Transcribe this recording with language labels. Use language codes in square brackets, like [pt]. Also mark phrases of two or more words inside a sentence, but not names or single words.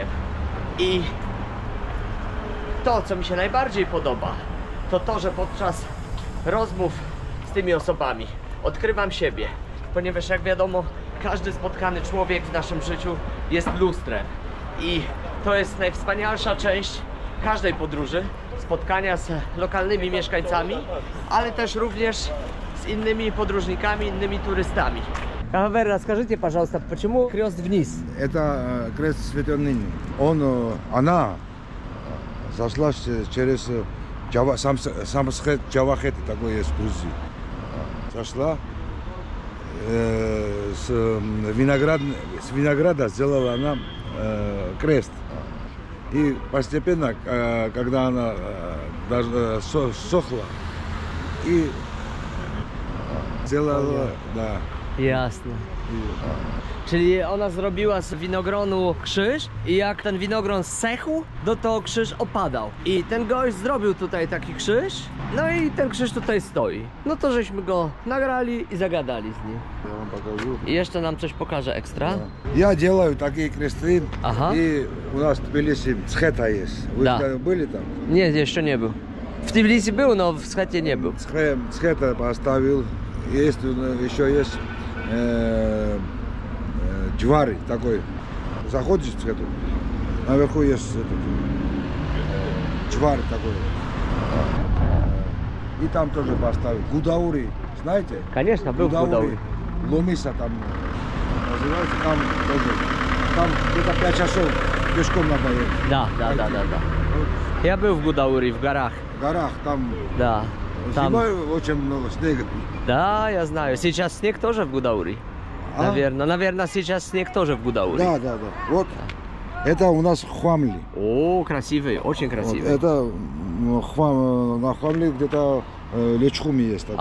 [pl] I to, co mi się najbardziej podoba, to to, że podczas rozmów z tymi osobami odkrywam siebie, ponieważ jak wiadomo, każdy spotkany człowiek w naszym życiu jest lustrem i to jest najwspanialsza część każdej podróży, spotkania z lokalnymi mieszkańcami, ale też również z innymi podróżnikami, innymi turystami. [ru] Кахавер, расскажите, пожалуйста, почему крест вниз? Это крест Святой Ныни. Она зашла через Самскет Джавахет, такой есть в Грузии. Зашла с винограда сделала она крест. И постепенно, когда она даже сохла, и сделала, да. [pl] Jasne. Czyli ona zrobiła z winogronu krzyż i jak ten winogron zsechł, no to krzyż opadał. I ten gość zrobił tutaj taki krzyż, no i ten krzyż tutaj stoi. No to żeśmy go nagrali i zagadali z nim. [ru] Я вам покажу. [pl] I jeszcze nam coś pokaże ekstra. [ru] Я делаю такие кресты, Ага. и у нас в Тбилиси Цхета есть. Вы Да. были там? [pl] Nie, jeszcze nie był. W Tbilisi był, no w Schecie nie był. [ru] Цхета поставил. Есть еще есть Джвары такой. Заходишь в Цхету, наверху есть этот, Джвар такой. И там тоже поставил. Гудаури, знаете? Конечно, [pl] był w Gudaurii. [ru] Ломиса там называется, там тоже. Там где-то 5 часов пешком надо ехать. [pl] Da. Ja był w Gudaurii, w горах. [ru] В горах там, Da. Tam. зимой очень много снега. Да, я знаю. Сейчас снег тоже в Гудауrii. А? Наверное, сейчас снег тоже в Гудауrii. Да. Вот. Это у нас Хвамли. О, красивый, очень Вот, красивый. это на Хвамли где-то Лечхуми есть такой